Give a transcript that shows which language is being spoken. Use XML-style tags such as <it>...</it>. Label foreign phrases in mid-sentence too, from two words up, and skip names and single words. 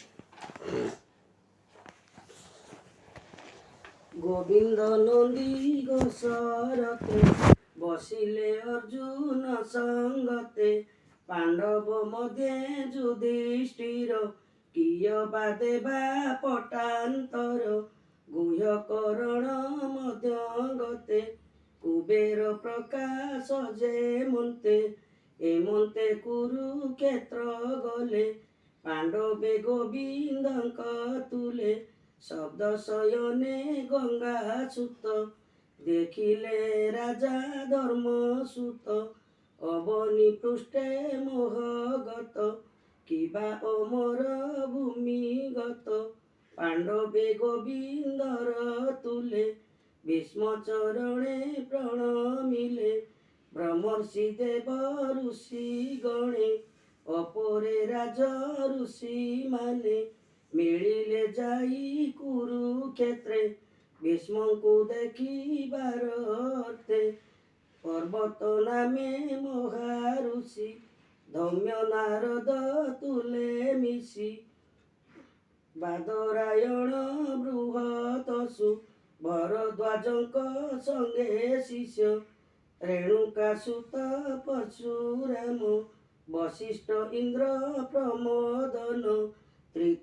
<or>ଗୋବିନ୍ଦ ନନ୍ଦୀ ଘୋଷରତେ ବସିଲେ ଅର୍ଜୁନ ସଙ୍ଗତେ ପାଣ୍ଡବ ମଧ୍ୟ ଯୁଧିଷ୍ଠିର କିଅ ବା ଦେବା ପଟାନ୍ତର ଗୁହ୍ୟ କରଣ ମଧ୍ୟ ଗତେ କୁବେର ପ୍ରକାଶ ଯେ ମନ୍ତେ ଏମନ୍ତେ କୁରୁକ୍ଷେତ୍ର ଗଲେ ପାଣ୍ଡବେ ଗୋବିନ୍ଦଙ୍କ ତୁଲେ ଶବ୍ଦ ଶୟନେ ଗଙ୍ଗା ସୁତ ଦେଖିଲେ ରାଜା ଧର୍ମ ସୁତ ଅବନୀ ପୃଷ୍ଠେ ମୋହଗତ କିବା ଅମର ଭୂମିଗତ ପାଣ୍ଡବେ ଗୋବିନ୍ଦର ତୁଲେ ଭୀଷ୍ମ ଚରଣେ ପ୍ରଣମିଲେ ବ୍ରହ୍ମର୍ଷି ଦେବ ଋଷି ଗଣେ ଅପରେ ରାଜ ଋଷି ମାନେ ମିଳିଲେ ଯାଇ କୁରୁକ୍ଷେତ୍ରେ ଭୀଷ୍ମଙ୍କୁ ଦେଖିବାର ଅର୍ଥେ ପର୍ବତ ନାମେ ମହାଋଷି ଧୌମ୍ୟ ନାରଦ ତୁଲେ ମିଶି ବାଦରାୟଣ ବୃହତସୁ ଭରଦ୍ୱାଜଙ୍କ ସଙ୍ଗେ ଶିଷ୍ୟ ରେଣୁକା ସୁତ ପରଶୁରାମ ବଶିଷ୍ଠ ଇନ୍ଦ୍ର ପ୍ରମୋଦନ ତ୍ରିତ</or>